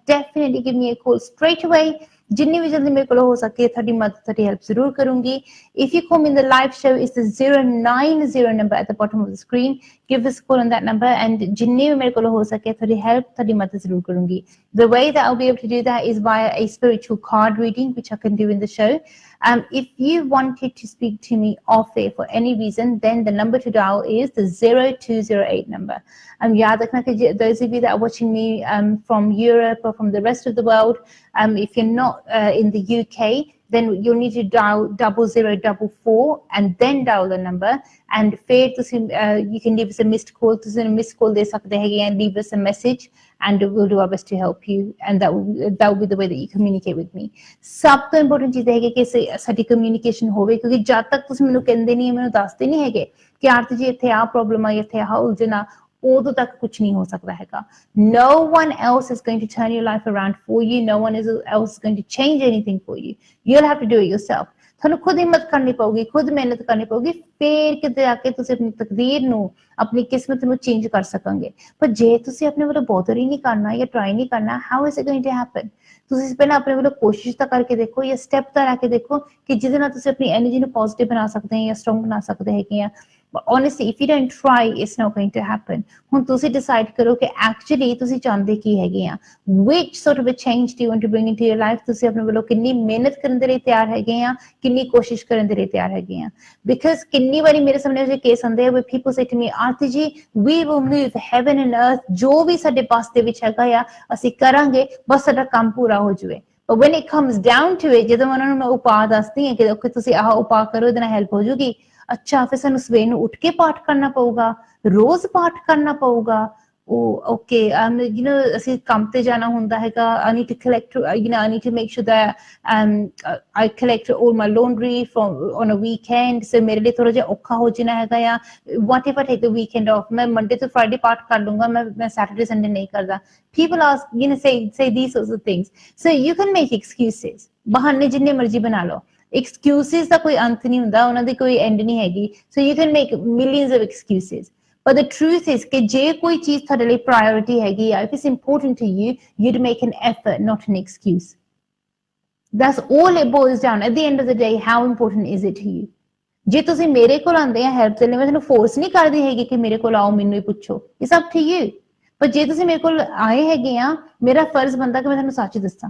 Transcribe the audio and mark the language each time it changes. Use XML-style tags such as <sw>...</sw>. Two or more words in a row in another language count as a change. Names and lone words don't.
<en>definitely give me a call straight away</en> <pa>ਜਿੰਨੀ ਵੀ ਜਲਦੀ ਮੇਰੇ ਕੋਲ ਹੋ ਸਕੇ ਤੁਹਾਡੀ ਮਦਦ ਤੁਹਾਡੀ ਹੈਲਪ ਜ਼ਰੂਰ ਕਰੂੰਗੀ</pa> <en>if you come in the live show is the 090 number at the bottom of the screen give us call on that number and</en> <pa>ਜਿੰਨੀ ਵੀ ਮੇਰੇ ਕੋਲ ਹੋ ਸਕੇ ਤੁਹਾਡੀ ਹੈਲਪ ਤੁਹਾਡੀ ਮਦਦ ਜ਼ਰੂਰ ਕਰੂੰਗੀ</pa> <en>the way that I'll be able to do that is via a spiritual card reading which I can do in the show. If you wanted to speak to me off air for any reason, then the number to dial is the 0208 number.</en> <pa>ਯਾਦ ਰੱਖਣਾ ਕਿ</pa> <en>those of you that are watching me from Europe or from the rest of the world, if you're not in the UK, then you'll need to dial 0044 and then dial the number. And you can leave us a missed call. ਤੁਸੀਂ missed call</en> <pa>ਦੇ ਸਕਦੇ ਹੈਗੇ</pa> <en>and leave us a message and we'll do our best to help you. And that will be the way that you communicate with me.</en> <pa>ਸਭ ਤੋਂ important ਚੀਜ਼ ਹੈਗੀ ਕਿ ਸਾਡੀ communication ਹੋਵੇ ਕਿਉਂਕਿ ਜਦ ਤੱਕ ਤੁਸੀਂ ਮੈਨੂੰ ਕਹਿੰਦੇ ਨਹੀਂ ਮੈਨੂੰ ਦੱਸਦੇ ਨਹੀਂ ਹੈਗੇ ਕਿ ਆਰਤੀ ਜੀ ਇੱਥੇ ਆਹ ਪ੍ਰੋਬਲਮ ਆ ਇੱਥੇ ਆਹ ਉਲਝਣ ਆ ਉਦੋਂ ਤੱਕ ਕੁਝ ਨਹੀਂ ਹੋ ਸਕਦਾ ਹੈਗਾ.</pa> <en>No one else is going to turn your life around for you. No one else is going to change anything for you. You'll have to do it yourself.</en> <pa>ਤੁਹਾਨੂੰ ਖੁਦ ਹਿੰਮਤ ਕਰਨੀ ਪਊਗੀ ਖੁਦ ਮਿਹਨਤ ਕਰਨੀ ਪਊਗੀ ਫੇਰ ਕਿਤੇ ਆ ਕੇ ਤੁਸੀਂ ਆਪਣੀ ਤਕਦੀਰ ਨੂੰ ਆਪਣੀ ਕਿਸਮਤ ਨੂੰ ਚੇਂਜ ਕਰ ਸਕੋਗੇ ਪਰ ਜੇ ਤੁਸੀਂ ਆਪਣੇ ਵੱਲੋਂ ਬੋਦਰ ਹੀ ਨਹੀਂ ਕਰਨਾ ਜਾਂ ਟਰਾਈ ਨਹੀਂ ਕਰਨਾ</pa> <en>how is it going to happen</en> <pa>ਤੁਸੀਂ ਪਹਿਲਾਂ ਆਪਣੇ ਵੱਲੋਂ ਕੋਸ਼ਿਸ਼ ਤਾਂ ਕਰਕੇ ਦੇਖੋ ਜਾਂ ਸਟੈਪ ਤਾਂ ਲੈ ਕੇ ਦੇਖੋ ਕਿ ਜਿਹਦੇ ਨਾਲ ਤੁਸੀਂ ਆਪਣੀ એનર્ਜੀ ਨੂੰ ਪੋਜ਼ਿਟਿਵ ਬਣਾ ਸਕਦੇ ਹੋ ਜਾਂ ਸਟਰੋਂਗ ਬਣਾ ਸਕਦੇ ਹੈਗੇ ਆ</pa> <en>but honestly if you don't try it's not going to happen.</en> <pa>ਹੁਣ ਤੁਸੀਂ decide ਕਰੋ ਕਿ actually ਤੁਸੀਂ ਚਾਹੁੰਦੇ ਕੀ ਹੈਗੇ ਆ,</pa> <en>which sort of a change do you want to bring into your life,</en> <pa>ਤੁਸੀਂ ਆਪਣੇ ਵੱਲੋਂ ਕਿੰਨੀ ਮਿਹਨਤ ਕਰਨ ਦੇ ਲਈ ਤਿਆਰ ਹੈਗੇ ਆ, ਕਿੰਨੀ ਕੋਸ਼ਿਸ਼ ਕਰਨ ਦੇ ਲਈ ਤਿਆਰ ਹੈਗੇ ਆ। because ਕਿੰਨੀ ਵਾਰੀ ਮੇਰੇ ਸਾਹਮਣੇ ਜੇ ਕੇਸ ਆਉਂਦੇ ਆ</pa> <en>where people say to me, ਆਰਤੀ ਜੀ we will move heaven and earth,</en> <pa>ਜੋ ਵੀ ਸਾਡੇ ਪਾਸ ਦੇ ਵਿੱਚ ਹੈਗਾ ਆ ਅਸੀਂ ਕਰਾਂਗੇ, ਬਸ ਸਾਡਾ ਕੰਮ ਪੂਰਾ ਹੋ ਜਾਵੇ।</pa> <en>but when it comes down to it,</en> <pa>ਜਦੋਂ ਉਹਨਾਂ ਨੂੰ ਮੈਂ ਉਪਾਅ ਦੱਸਦੀ ਹਾਂ ਕਿ okay ਤੁਸੀਂ ਆਹ ਉਪਾਅ ਕਰੋ ਇਹਦੇ ਨਾਲ ਹੈਲਪ ਹੋ ਜੂਗੀ, ਅੱਛਾ ਫਿਰ ਸਾਨੂੰ ਸਵੇਰ ਨੂੰ ਉੱਠ ਕੇ ਪਾਠ ਕਰਨਾ ਪਊਗਾ, ਰੋਜ਼ ਪਾਠ ਕਰਨਾ ਪਊਗਾ, ਉਹ</pa> <en>okay you know</en> <pa>ਅਸੀਂ ਕੰਮ ਤੇ ਜਾਣਾ ਹੁੰਦਾ ਹੈਗਾ,</pa> <en>I need to collect you know I need to make sure that I collect all my laundry from on a weekend, so</en> <pa>ਮੇਰੇ ਲਈ ਥੋੜਾ ਜਿਹਾ ਔਖਾ ਹੋ ਜਾਣਾ ਹੈਗਾ ਆ,</pa> <en>what if I take the weekend off,</en> <pa>ਮੈਂ</pa> <en>Monday to Friday</en> <pa>ਪਾਠ ਕਰ ਲੂੰਗਾ, ਮੈਂ Saturday Sunday ਨਹੀਂ ਕਰਦਾ।</pa> <en>people ask you know say these sorts of things, so you can make excuses,</en> <pa>ਬਹਾਨੇ ਜਿੰਨੇ ਮਰਜ਼ੀ ਬਣਾ ਲਓ, excuses ਦਾ ਕੋਈ ਅੰਤ ਨਹੀਂ ਹੁੰਦਾ, ਉਹਨਾਂ ਦੀ ਕੋਈ end ਨਹੀਂ ਹੈਗੀ,</pa> <en>so you can make millions of excuses, but the truth is</en> <pa>ਕਿ ਜੇ ਕੋਈ ਚੀਜ਼ ਤੁਹਾਡੇ ਲਈ priority ਹੈਗੀ ਆ,</pa> <en>if it's important to you, you'd make an effort, not an excuse. That's all it boils down. At the end of the day, how important is it to you?</en> <pa>ਜੇ ਤੁਸੀਂ ਮੇਰੇ ਕੋਲ ਆਉਂਦੇ ਆ ਹੈਲਪ ਦੇ ਲਈ, ਮੈਂ ਤੁਹਾਨੂੰ ਫੋਰਸ ਨਹੀਂ ਕਰਦੀ ਹੈਗੀ ਕਿ ਮੇਰੇ ਕੋਲ ਆਓ ਮੈਨੂੰ ਹੀ ਪੁੱਛੋ,</pa> <en>it's up to you.</en> <pa>ਪਰ ਜੇ ਤੁਸੀਂ ਮੇਰੇ ਕੋਲ ਆਏ ਹੈਗੇ ਆ, ਮੇਰਾ ਫਰਜ਼ ਬਣਦਾ ਕਿ ਮੈਂ ਤੁਹਾਨੂੰ ਸੱਚ ਦੱਸਾਂ।</pa>